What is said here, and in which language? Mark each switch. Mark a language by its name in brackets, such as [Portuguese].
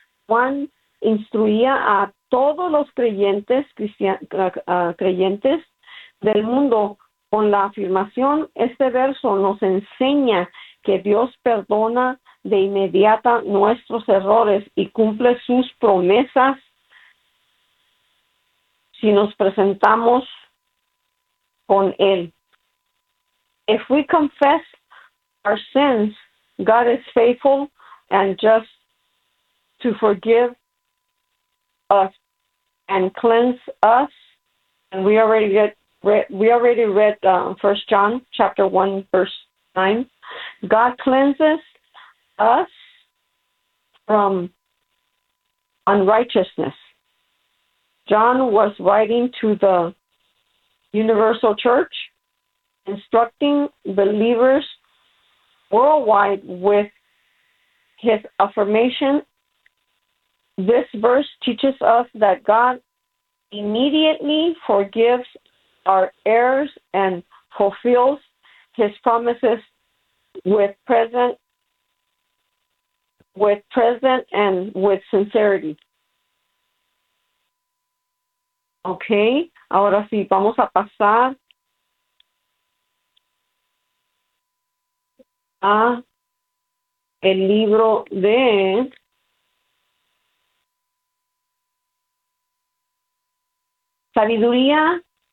[Spanish] Juan instruía a todos los creyentes, creyentes del mundo, con la afirmación, este verso nos enseña que Dios perdona de inmediata nuestros errores y cumple sus promesas si nos presentamos con Él. [English] If we confess our sins, God is faithful and just to forgive us and cleanse us. And we already read 1 John chapter 1, verse 9. God cleanses us from unrighteousness. John was writing to the universal church, instructing believers worldwide with his affirmation. This verse teaches us that God immediately forgives our errors and fulfills his promises with present and with sincerity. [Spanish] Okay, ahora sí, vamos a pasar a el libro de sabiduría.